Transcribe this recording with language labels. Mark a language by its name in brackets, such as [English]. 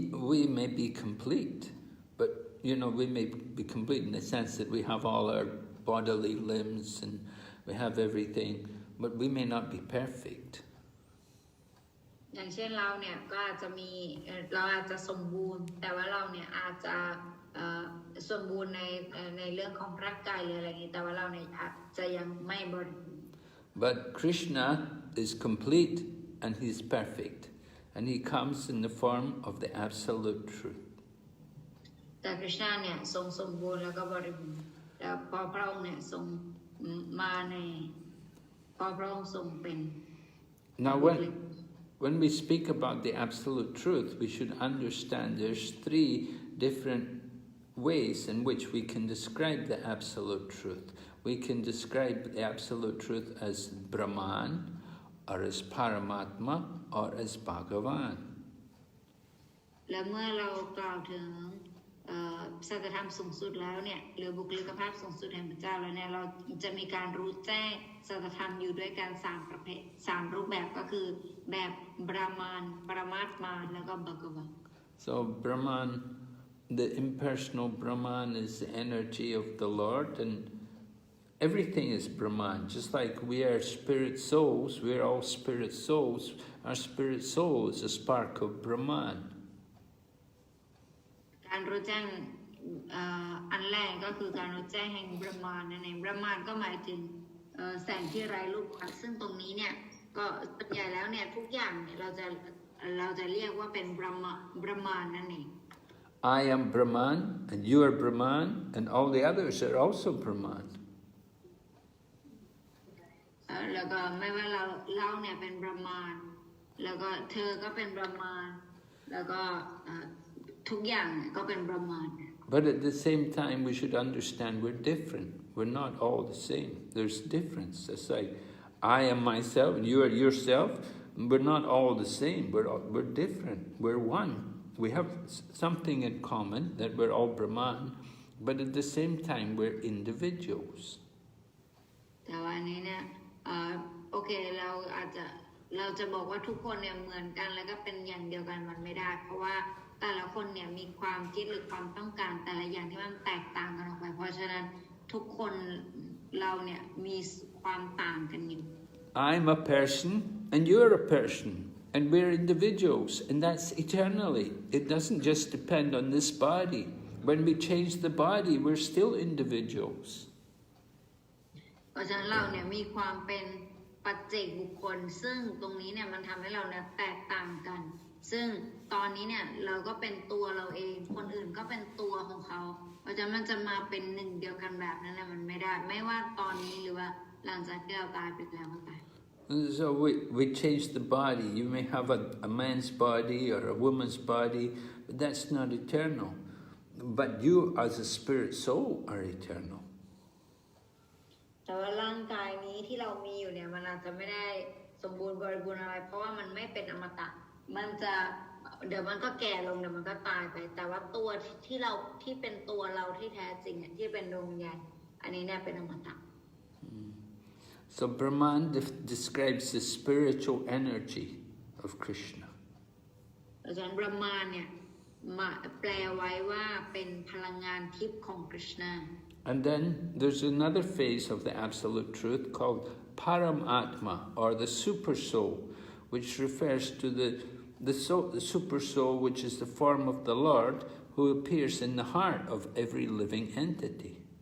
[English] We may be complete, but we may be complete in the sense that we have all our bodily limbs and we have everything, but we may not be perfect. [Thai] อย่างเช่นเราเนี่ยก็อาจจะสมบูรณ์แต่ว่าเราเนี่ยอาจจะสมบูรณ์ในเรื่องของร่างกายหรืออะไรนี้แต่ว่าเราเนี่ยอาจจะยังไม่บริบูรณ์ [English] But Krishna is complete and he's perfect, and he comes in the form of the absolute truth. [Thai] แต่คริชนาเนี่ยทรงสมบูรณ์แล้วก็บริบูรณ์แล้วพอพระองค์เนี่ยทรงมาในพอพระองค์ทรงเป็น [English] Now when we speak about the absolute truth, we should understand there's 3 different ways in which we can describe the absolute truth. We can describe the absolute truth as Brahman, or as Paramatma, or as Bhagavan. [Thai] และเมื่อเรากล่าวถึง สัจธรรมสูงสุดแล้วเนี่ยหรือบุคลิกภาพสูงสุดแห่งพระเจ้าแล้วเนี่ยเราจะมีการรู้แจ้งสัจธรรมอยู่ด้วยกัน3ประเภท3รูปแบบก็คือแบบบรามานปรมาตมาแล้วก็บากวะ [English] So Brahman, the impersonal Brahman is the energy of the Lord, and everything is Brahman. Just like we are spirit souls, we're all spirit souls. Our spirit soul is a spark of Brahman. [Thai] การรู้แจ้งอันแรกก็คือการรู้แจ้งแห่งบรหมานนั่นเองบรหมานก็หมายถึงแสงที่ไร้รูปลักษณ์ซึ่งตรงนี้เนี่ยก็ส่วนใหญ่แล้วเนี่ยทุกอย่างเนี่ยเราจะเรียกว่าเป็นบรหมานนั่นเอง [English] I am Brahman, and you are Brahman, and all the others are also Brahman. [Thai] แล้วก็ไม่ว่าเราเนี่ยเป็นบรหมานแล้วก็เธอก็เป็นบรหมานแล้วก็ทุกอย่างก็เป็นบรหมาน [English] But at the same time, we should understand we're different. We're not all the same. There's difference. It's like I am myself, and you are yourself. We're not all the same. We're different. We're one. We have something in common that we're all Brahman, but at the same time, we're individuals. [Thai] แต่วันนี้เนี่ยโอเคเราจะบอกว่าทุกคนเนี่ยเหมือนกันแล้วก็เป็นอย่างเดียวกันมันไม่ได้เพราะว่าแต่ละคนเนี่ยมีความคิดหรือความต้องการแต่ละอย่างที่มันแตกต่างกันออกไปเพราะฉะนั้นทุกคนเราเนี่ยมีความต่างกันอยู่ [English] I'm a person and you're a person and we're individuals and that's eternally. It doesn't just depend on this body. When we change the body, we're still individuals. [Thai] เพราะฉะนั้นเราเนี่ยมีความเป็นปัจเจกบุคคลซึ่งตรงนี้เนี่ยมันทำให้เราเนี่ยแตกต่างกันซึ่งตอนนี้เนี่ยเราก็เป็นตัวเราเองคนอื่นก็เป็นตัวของเขาเพราะฉะนั้นมันจะมาเป็นหนึ่งเดียวกันแบบนั้นนะมันไม่ได้ไม่ว่าตอนนี้หรือว่าหลังจากที่เราตายไปแล้วก็ตาย [English] So we change the body. You may have a man's body or a woman's body, but that's not eternal. But you as a spirit soul are eternal. [Thai] แต่ว่าร่างกายนี้ที่เรามีอยู่เนี่ยมันอาจจะไม่ได้สมบูรณ์บริบูรณ์อะไรเพราะว่ามันไม่เป็นอมตะมันจะเดี๋ยวมันก็แก่ลงเดี๋ยวมันก็ตายไปแต่ว่าตัวที่เป็นตัวเราที่แท้จริงเนี่ยที่เป็นดวงวิญญาณอันนี้เนี่ยเป็นอมตะ [English] So Brahman describes the spiritual energy of Krishna. [Thai] อาจารย์บรหมานเนี่ยแปลไว้ว่าเป็นพลังงานทิพย์ของคริชนา [English] And then there's another phase of the absolute truth called Paramatma, or the super soul, which refers to the super soul, which is the form of the Lord, who appears in the heart of every living entity.